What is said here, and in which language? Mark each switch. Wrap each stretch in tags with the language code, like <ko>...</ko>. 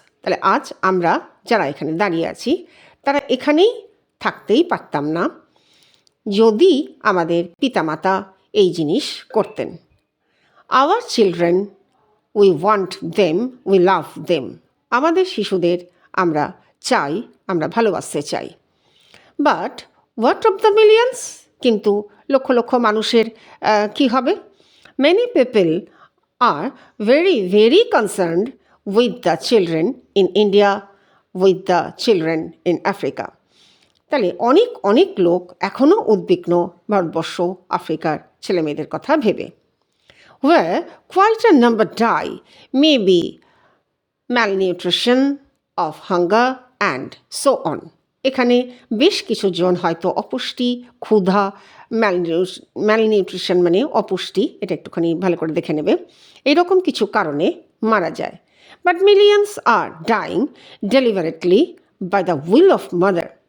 <bn>তাহলে আজ আমরা যারা এখানে দাঁড়িয়ে আছি তারা এখানেই থাকতেই পারতাম না যদি আমাদের পিতামাতা এই জিনিস করতেন।</bn> <en>Our children, we want them, we love them.</en> <bn>আমাদের শিশুদের আমরা চাই, আমরা ভালোবাসতে চাই।</bn> <en>But what of the millions?</en> <bn>কিন্তু লক্ষ লক্ষ মানুষের কি হবে?</bn> <en>Many people are very, very concerned with the children in India, with the children in Africa.</en> <bn>তাহলে অনেক লোক এখনও উদ্বিগ্ন ভারতবর্ষ, আফ্রিকার ছেলেমেয়েদের কথা ভেবে।</bn> <en>Where quite a number die, maybe malnutrition, of hunger and so on.</en> <bn>এখানে বেশ কিছু জন হয়তো অপুষ্টি, ক্ষুধা, ম্যালনিউট্রিশন মানে অপুষ্টি, এটা একটুখানি ভালো করে দেখে নেবে, এরকম কিছু কারণে মারা যায়।</bn> <en>But millions are dying deliberately by the will of mother.</en>